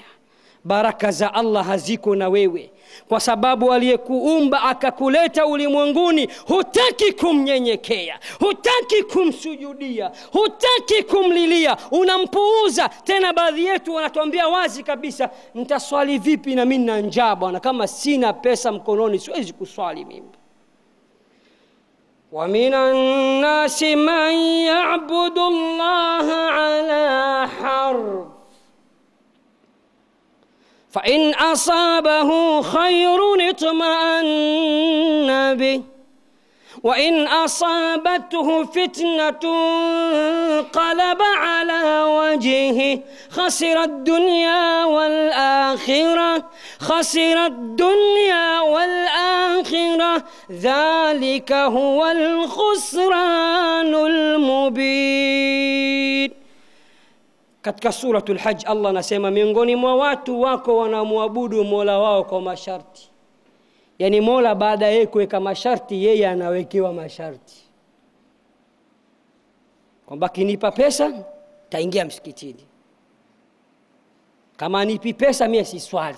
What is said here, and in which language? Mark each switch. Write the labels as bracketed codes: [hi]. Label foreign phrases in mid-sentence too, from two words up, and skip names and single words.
[sw] Baraka za Allah haziko na wewe, kwa sababu aliyekuumba akakuleta ulimwenguni hutaki kumnyenyekea, hutaki kumsujudia, hutaki kumlilia, unampuuza. Tena baadhi yetu wanatuambia wazi kabisa, nitaswali vipi na mimi nina njaa bwana, kama sina pesa mkononi siwezi kuswali mimi. [ar] وَمِنَ النَّاسِ مَنْ يَعْبُدُ اللَّهَ عَلَى حَرْفٍ فَإِنْ أَصَابَهُ خَيْرٌ اطْمَأَنَّ بِهِ وَإِنْ أَصَابَتْهُ فِتْنَةٌ قَلَبَ عَلَى وَجْهِهِ خَسِرَ الدُّنْيَا وَالْآخِرَةَ ذَلِكَ هُوَ الْخُسْرَانُ الْمُبِينُ. [sw] Katika suratul Hajj Allah anasema miongoni mwa watu wako wanamwabudu Mola wao kwa masharti. Yani Mola baada ya kuweka masharti, yeye anawekewa masharti. Kwamba kinipa pesa taingia msikitini, kama nipi pesa mimi siswali.